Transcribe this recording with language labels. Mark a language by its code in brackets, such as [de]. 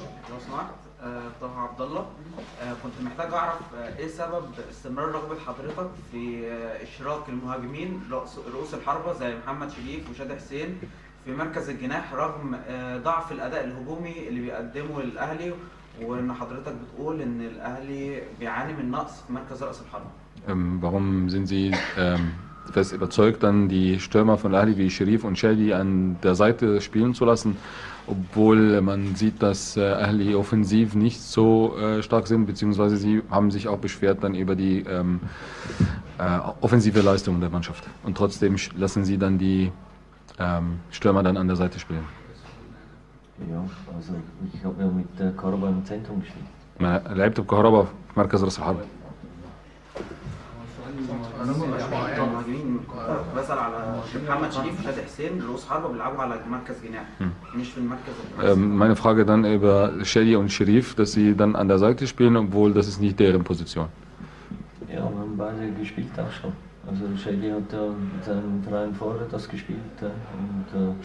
[ar] لو سمحت طه عبد الله، كنت محتاج اعرف ايه سبب استمرار رغبة حضرتك في اشراك المهاجمين رؤوس الحربة زي محمد شريف وشادي حسين في مركز الجناح رغم ضعف الاداء الهجومي اللي بيقدمه الاهلي، وان حضرتك بتقول ان الاهلي بيعاني من نقص في مركز رأس الحربة. [de] Warum sind Sie fest überzeugt, dann die Stürmer von Al-Ahli wie Sherif und Shadi an der Seite spielen zu lassen, obwohl man sieht, dass Al-Ahli offensiv nicht so stark sind, beziehungsweise sie haben sich auch beschwert dann über die offensive Leistung der Mannschaft. Und trotzdem lassen sie dann die Stürmer dann an der Seite spielen. Ja, also ich habe ja mit Kahraba im Zentrum gespielt. [ar] لعبت بكهربا في مركز راس الحربة. المهاجمين بسأل على محمد شريف وشادي حسين رؤوس حربة بيلعبوا على مركز جناح مش في المركز. [de] Meine Frage dann über Shadi und Sherif, dass sie dann an der Seite spielen, obwohl das ist nicht deren Position. Ja, wir haben beide gespielt auch schon. Also Shadi hat ja mit seinem Verein vorher das gespielt und